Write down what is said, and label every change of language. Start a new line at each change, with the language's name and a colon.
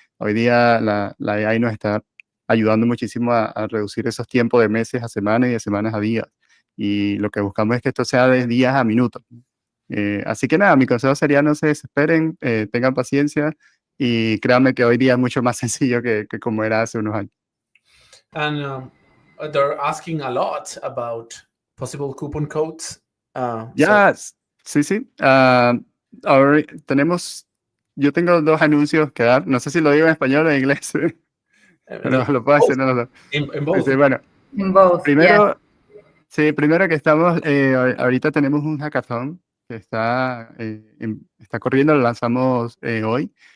Spanish: Hoy día la AI nos está ayudando muchísimo a reducir esos tiempos de meses a semanas y de semanas a días. Y lo que buscamos es que esto sea de días a minutos. Así que nada, mi consejo sería no se desesperen, tengan paciencia y créanme que hoy día es mucho más sencillo que como era hace unos años.
English: And they're asking a lot about possible coupon codes. So
Spanish: Ya, sí, sí. Ahora yo tengo 2 anuncios que dar. No sé si lo digo en español o en inglés, pero lo puedo
English: both,
Spanish: hacer en los dos.
English: in both.
Spanish: Sí, bueno,
English: In both, yes.
Spanish: primero, sí, primero que estamos, ahorita tenemos un hackathon que está corriendo, lo lanzamos hoy.